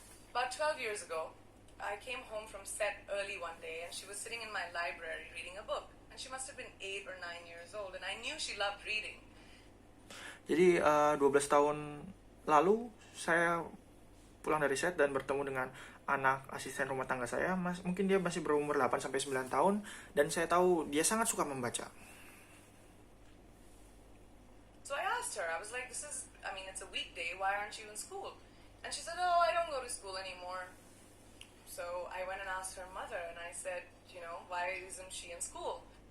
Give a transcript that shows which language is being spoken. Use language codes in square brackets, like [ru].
[en] About 12 years ago, I came home from set early one day and she was sitting in my library reading a book. And she must have been 8 or 9 years old and I knew she loved reading. [id] Jadi 12 tahun lalu saya pulang dari set dan bertemu dengan anak asisten rumah tangga saya. Mungkin dia masih berumur 8-9 tahun dan saya tahu dia sangat suka membaca. [en] So I asked her, I was like, it's a weekday, why aren't you in school? And she said, oh, I don't go to school anymore. So I went and asked her mother and I said, why isn't she in school?